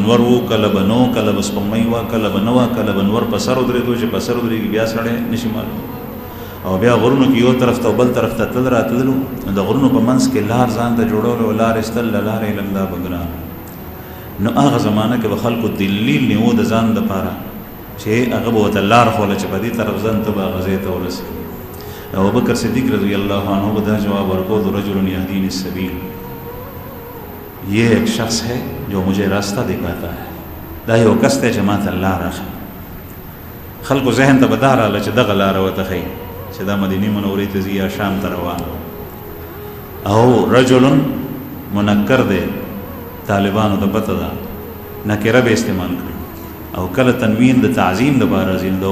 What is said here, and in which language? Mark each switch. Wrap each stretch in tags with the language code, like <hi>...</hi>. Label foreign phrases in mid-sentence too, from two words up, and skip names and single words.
<ps>نور وو کله به نو کله به سپوږمۍ وه کله به نه وه کله به نور په سر ودرېدو چې په سر ودرېږي بیا سړی نشي معلوم او بیا غرونو کې یو طرف ته او بل طرف ته تل راتللو نو د غرونو په منځ کې لار ځان ته جوړولو او لار ایستل له لارې علم دا به ګران نو هغه زمانه کې به خلکو دلیل نیو د ځان دپاره چې هغه به ورته لار ښوله چې په دې طرف ځان ته به هغه ځای ته ورسېږي ابوبکر صدیق</ps> <ar>رضی اللہ عنہ</ar> <ps>کو دا جواب ورکو تو</ps> <ar>رجل یهدینی السبیل</ar> <ur>یہ ایک شخص ہے جو مجھے راستہ دکھاتا ہے</ur> <ps>دا یو کس دی چې ماته لاره ښیي خلکو ذهن ته به دا راغله چې دغه لاره ورته ښیي چې دا مدینې منورې ته ځي یا شام ته روان او</ps> <ar>رجل منکر</ar> <ps>دی طالبانو ته پته ده نکره به استعمال کړي او کله تنوین د تعظیم دپاره ځي نو د</ps>